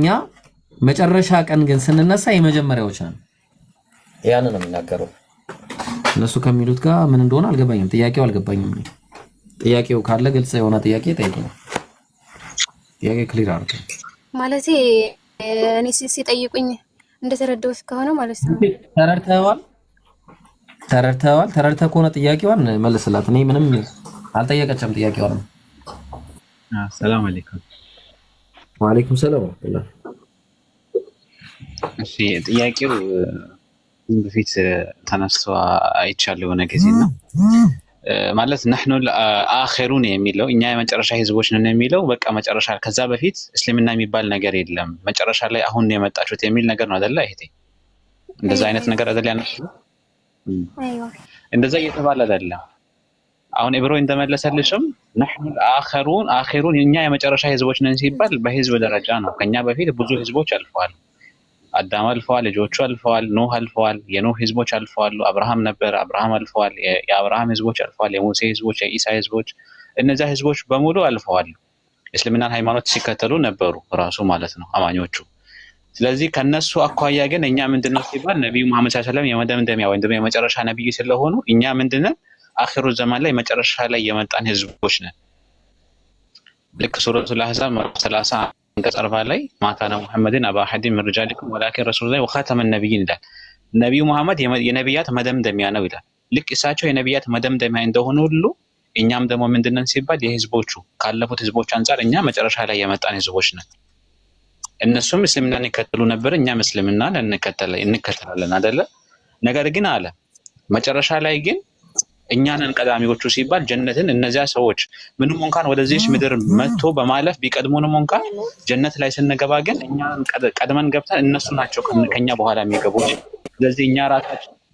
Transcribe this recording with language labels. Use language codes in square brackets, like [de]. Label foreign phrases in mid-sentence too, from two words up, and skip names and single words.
[am] መጨረሻ ቀን ግን ስንነሳ የመጀመሪያዎች ነን ያንን ነው የሚናገረው እነሱ ከሚሉት ጋር ምን እንደሆነ አልገባኝም ጥያቄው አልገባኝም ጥያቄው ካለ ግልጽ የሆነ ጥያቄ ጠይቁኝ ጥያቄ ክሊር አድርጉ ማለት እኔ ሲጠይቁኝ እንደተረዳሁት ከሆነ ማለት ነው ተረድተህ ከሆነ ጥያቄዋን መልስላት እኔ ምንም አልጠየቀችም ጥያቄዋን [ar] سلام عليكم وعليكم السلام ورحمة الله [am] እሺ ጥያቄው በፊት ተነስቶ አይቻለሁ የሆነ ጊዜና ማለት [ar] نحن الاخرون [am] የሚለው እኛ የመጨረሻ ህዝቦች ነን የሚለው በቃ መጨረሻ ከዛ በፊት እስልምና የሚባል ነገር የለም መጨረሻ ላይ አሁን ነው የመጣችሁት የሚል ነገር ነው አይደል አይቴ እንደዛ አይነት ነገር አይደል ያነሱ አይዋ እንደዛ እየተባለ አይደለም አሁን ኢብሮ እንደመለሰልሽም [ar] نحن الاخرون [am] እኛ የመጨረሻ ህዝቦች ነን ሲባል በህዝብ ደረጃ ነው ከኛ በፊት ብዙ ህዝቦች አልፈዋል አዳም አልፈዋል ልጆቹ አልፈዋል ኖህ አልፈዋል የኖህ ህዝቦች አልፈዋል አብርሃም ነበር አብርሃም አልፈዋል የአብርሃም ህዝቦች አልፈዋል የሙሴ ህዝቦች የኢሳ ህዝቦች እነዛ ህዝቦች በሙሉ አልፈዋል እስልምናን ሃይማኖት ሲከተሉ ነበሩ ራሱ ማለት ነው አማኞቹ ስለዚህ ከነሱ አኳያ ግን እኛ ምንድነው ሲባል ነብዩ መሐመድ [ar] صلى الله عليه وسلم [am] የመደምደሚያ ወይም ደግሞ የመጨረሻ ነብይ ስለሆኑ እኛ ምንድነው አኺሩ ዘመን ላይ መጨረሻ ላይ የመጣን ህዝቦች ነን ልክ ሱረቱል አህዛብ 30 አንቀጽ 40 ላይ [ar] ما كان محمد أبا أحد من رجالكم ولكن رسول الله وخاتم النبيين [am] ይላል ነብዩ መሐመድ የነብያት መደምደሚያ ነው ይላል ልክ እሳቸው የነብያት መደምደሚያ እንደሆኑ ሁሉ እኛም ደግሞ ምንድነን ሲባል የህዝቦቹ ካለፉት ህዝቦች አንፃር እኛ መጨረሻ ላይ የመጣን ህዝቦች ነን እነሱም እስልምናን ይከተሉ ነበር እኛም እስልምናን እንከተላለን አይደለ ነገር ግን አለ መጨረሻ ላይ ግን እኛንን ቀዳሚዎቹ ሲባል ጀነትን እነዚያ ሰዎች ምንም እንኳን ወደዚህ ምድር መጥቶ በማለፍ ቢቀድሙንም እንኳን ጀነት ላይ ስንገባ ግን እኛን ቀድመን ገብተን እነሱ ናቸው ከኛ በኋላ የሚገቡት ስለዚህ እኛ ራሳችን